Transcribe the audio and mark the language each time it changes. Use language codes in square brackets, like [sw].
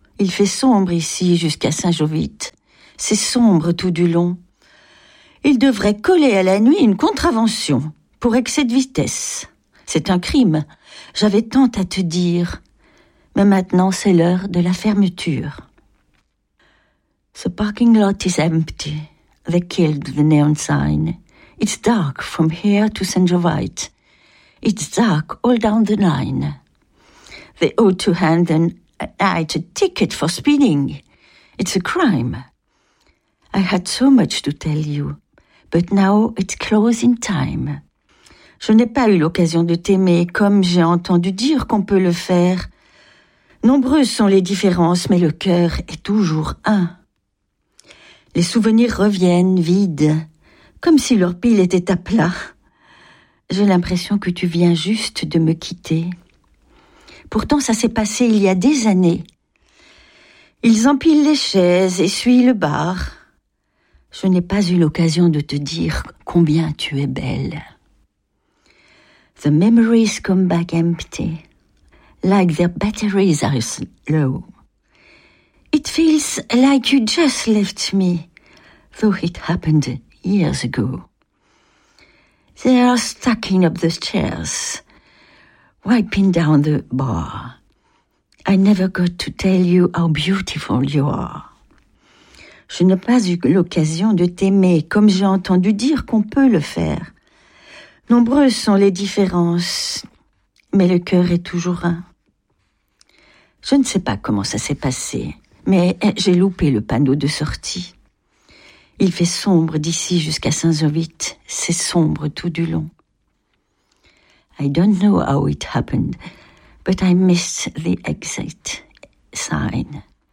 [fr] Il fait sombre ici jusqu'à Saint-Jovite. C'est sombre tout du long. Ils devraient coller à la nuit une contravention pour excès de vitesse. C'est un crime. J'avais tant à te dire. Mais maintenant, c'est l'heure de la fermeture. [en] The parking lot is empty. They killed the neon sign. It's dark from here to Saint-Jovite. It's dark all down the line. They ought to hand an night a ticket for speeding. It's a crime. I had so much to tell you, but now it's closing time. [fr] Je n'ai pas eu l'occasion de t'aimer comme j'ai entendu dire qu'on peut le faire. Nombreuses sont les différences, mais le cœur est toujours un. Les souvenirs reviennent vides, comme si leur pile était à plat. J'ai l'impression que tu viens juste de me quitter. Pourtant, ça s'est passé il y a des années. Ils empilent les chaises, essuient le bar. Je n'ai pas eu l'occasion de te dire combien tu es belle. [en] The memories come back empty, like their batteries are low. It feels like you just left me, though it happened years ago. They are stacking up the chairs, wiping down the bar. I never got to tell you how beautiful you are. [fr] Je n'ai pas eu l'occasion de t'aimer, comme j'ai entendu dire qu'on peut le faire. Nombreuses sont les différences, mais le cœur est toujours un. Je ne sais pas comment ça s'est passé, mais j'ai loupé le panneau de sortie. Il fait sombre d'ici jusqu'à Saint-Jovite. C'est sombre tout du long. [en] I don't know how it happened, but I missed the exit sign.